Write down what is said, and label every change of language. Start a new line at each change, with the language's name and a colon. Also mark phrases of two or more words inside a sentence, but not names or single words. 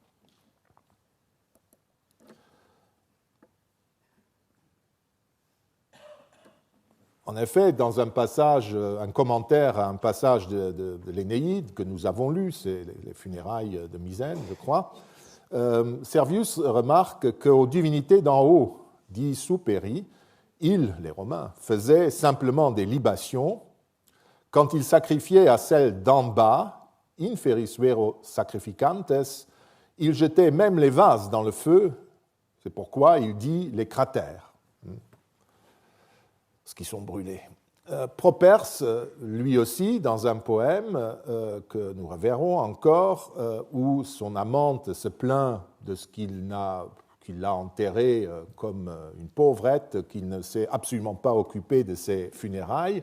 French: En effet, dans un commentaire à un passage de l'Énéide que nous avons lu, c'est les funérailles de Misène, je crois, Servius remarque qu'aux divinités d'en haut, dit superi, ils, les Romains, faisaient simplement des libations. Quand ils sacrifiaient à celles d'en bas,
Latin: inferis vero sacrificantes,
French: il jetait même les vases dans le feu, c'est pourquoi il dit les cratères, ce qui sont brûlés. Properce, lui aussi, dans un poème que nous reverrons encore, où son amante se plaint de ce qu'il l'a enterrée comme une pauvrette, qu'il ne s'est absolument pas occupé de ses funérailles.